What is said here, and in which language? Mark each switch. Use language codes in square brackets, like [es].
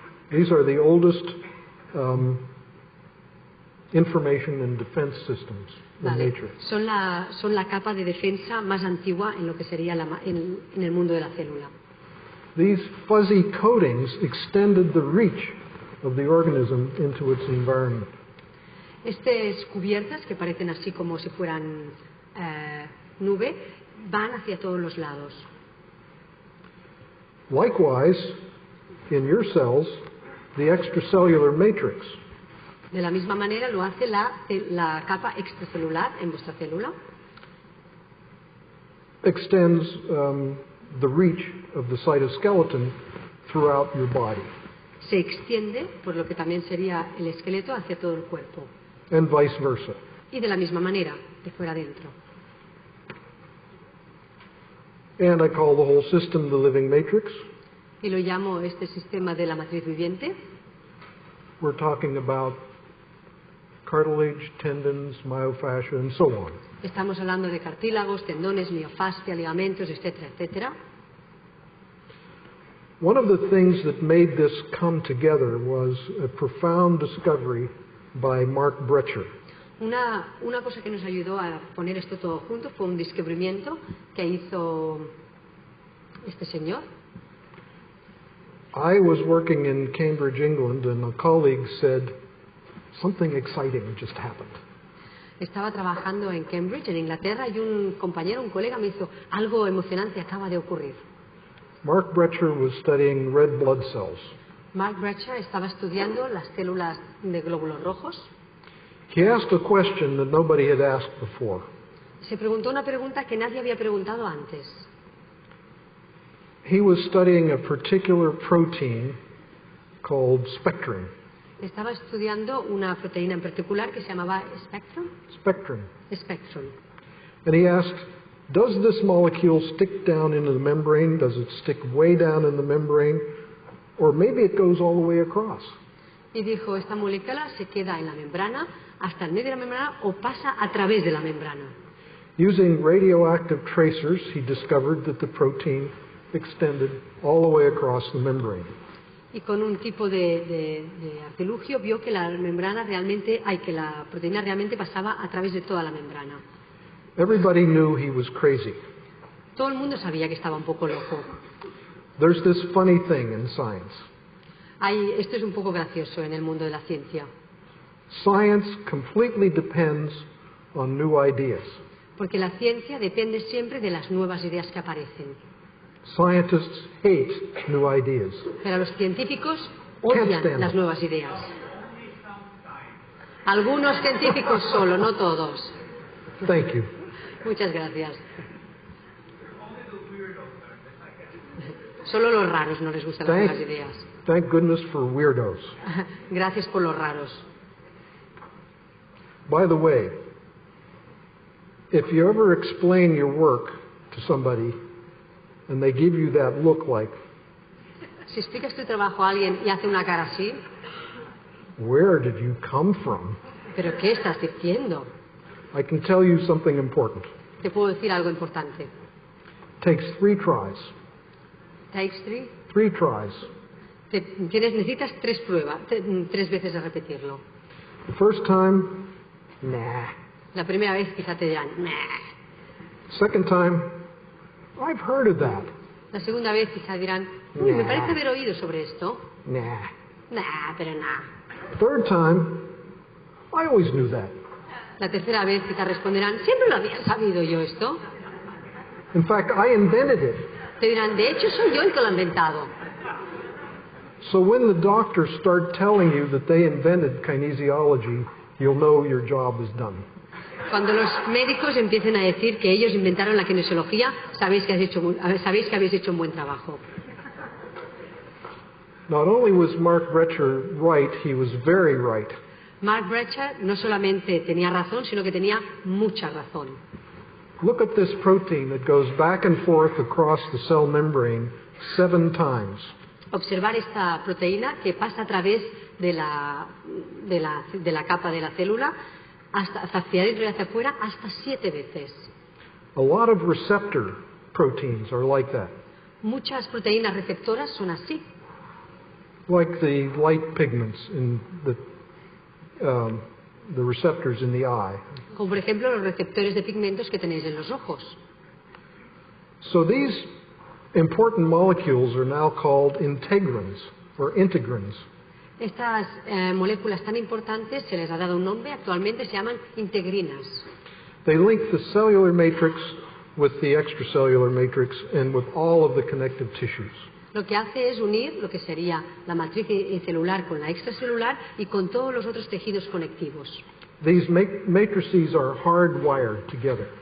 [en] These are the oldest information and defense systems in nature. [es] Son la capa de defensa más antigua en lo que sería en el mundo de la célula. [en] These fuzzy coatings extended the reach of the organism into its environment. [es] Estas cubiertas, que parecen así como si fueran nube, van hacia todos los lados. [en] Likewise, in your cells, the extracellular matrix [es] De la misma manera lo hace la capa extracelular en vuestra célula. [en] extends the reach of the cytoskeleton throughout your body, [es] Se extiende, por lo que también sería el esqueleto, hacia todo el cuerpo. [en] and vice versa. [es] Y de la misma manera, de fuera adentro. [en] And I call the whole system the living matrix. [es] Y lo llamo este sistema de la matriz viviente. [en] We're talking about cartilage, tendons, myofascia, and so on. [es] Estamos hablando de cartílagos, tendones, miofascia, ligamentos, etcétera, etcétera. [en] One of the things that made this come together was a profound discovery by Mark Brecher. [es] Una cosa que nos ayudó a poner esto todo junto fue un descubrimiento que hizo este señor. [en] I was working in Cambridge, England, and a colleague said, something exciting just happened. [es] Estaba trabajando en Cambridge, en Inglaterra, y un compañero, un colega, me hizo algo emocionante acaba de ocurrir. [en] Mark Brecher was studying red blood cells. [es] Mark Brecher estaba estudiando las células de glóbulos rojos. [en] He asked a question that nobody had asked before. [es] Se preguntó una pregunta que nadie había preguntado antes. [en] He was studying a particular protein called spectrin. [es] Estaba estudiando una proteína en particular que se llamaba [en] Spectrin. Spectrum. And he asked, does this molecule stick down into the membrane? Does it stick way down in the membrane? Or maybe it goes all the way across? [es] Y dijo, esta molécula se queda en la membrana, hasta el medio de la membrana, o pasa a través de la membrana. [en] Using radioactive tracers, he discovered that the protein extended all the way across the membrane. [es] Y con un tipo de artilugio vio que la membrana realmente, que la proteína realmente pasaba a través de toda la membrana. [en] Everybody knew he was crazy. [es] Todo el mundo sabía que estaba un poco loco. [en] There's this funny thing in science. [es] Esto es un poco gracioso en el mundo de la ciencia. [en] Science completely depends on new ideas. [es] Porque la ciencia depende siempre de las nuevas ideas que aparecen. [en] Scientists hate new ideas. [es] Pero los científicos [en] Can't [es] odian [en] stand [es] las [en] them. [es] nuevas ideas. Algunos científicos solo, no todos. [en] Thank you. [es] Muchas gracias. Solo los raros no les gustan las nuevas ideas. [en] Thank goodness for weirdos. [es] Gracias por los raros. [en] By the way, if you ever explain your work to somebody and they give you that look like, [es] Si explicas tu trabajo a alguien y hace una cara así, [en] where did you come from? [es] ¿pero qué estás diciendo? [en] I can tell you something important. [es] Te puedo decir algo importante. [en] Takes 3 tries. Takes 3. 3 tries. [es] Necesitas 3 pruebas, 3 veces de repetirlo. [en] The first time, nah. [es] La primera vez quizá te dirán, nah. [en] Second time, I've heard of that. [es] La segunda vez quizá dirán, uy, me parece haber oído sobre esto. [en] Nah. [es] Nah, pero nah. [en] Third time, I always knew that. [es] La tercera vez quizá responderán, siempre lo había sabido yo esto. [en] In fact, I invented it. [es] Te dirán, de hecho soy yo el que lo ha inventado. [en] So when the doctors start telling you that they invented kinesiology, you'll know your job is done. [es] Cuando los médicos empiecen a decir que ellos inventaron la kinesiología, sabéis que habéis hecho un buen trabajo. [en] Not only was Mark Brecher right, he was very right. [es] Mark Brecher no solamente tenía razón, sino que tenía mucha razón. [en] Look at this protein that goes back and forth across the cell membrane 7 times. [es] Observar esta proteína que pasa a través de la capa de la célula hacia adentro y hacia afuera hasta 7 veces. [en] A lot of receptor proteins are like that. [es] Muchas proteínas receptoras son así, [en] Like the light pigments in the receptors in the eye. [es] como por ejemplo los receptores de pigmentos que tenéis en los ojos. [en] So these important molecules are now called integrins or integrins. [es] Estas moléculas tan importantes se les ha dado un nombre, actualmente se llaman integrinas. [en] They link the cellular matrix with the extracellular matrix and with all of the connective tissues. [es] Lo que hace es unir lo que sería la matriz celular con la extracelular y con todos los otros tejidos conectivos. [en] These matrices are hardwired together.